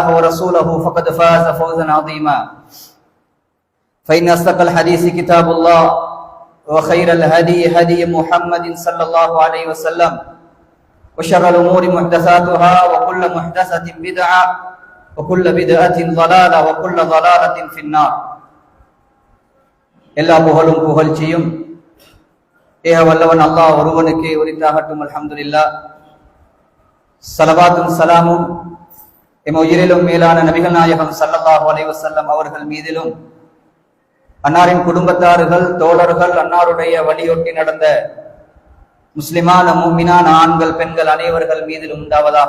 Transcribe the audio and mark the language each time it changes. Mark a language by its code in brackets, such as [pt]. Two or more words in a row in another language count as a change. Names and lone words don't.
[ar] ورسوله فقد فاز فوزا عظيما فإن أصدق الحديث كتاب الله وخير الهدي هدي محمد صلى الله عليه وسلم وشر الأمور محدثاتها وكل محدثة بدعة وكل بدعة ضلالة وكل ضلالة في النار [ta] எல்லா புகழும் புகழ்ச்சியும் ஏக வல்லவன் அல்லாஹ் ஒருவனுக்கே உரித்தாகட்டும். அல்ஹம்துலில்லாஹ். ஸலவாத்தும் ஸலாமும் எம் உயிரிலும் மேலான நபிகள் நாயகம் [ar] صلى الله عليه وسلم [ta] அவர்கள் மீதிலும் அன்னாரின் குடும்பத்தார்கள் தோழர்கள் அன்னாருடைய வழியொட்டி நடந்த முஸ்லிமான முஃமினான ஆண்கள் பெண்கள் அனைவர்கள் மீதிலும் உண்டாவதாக.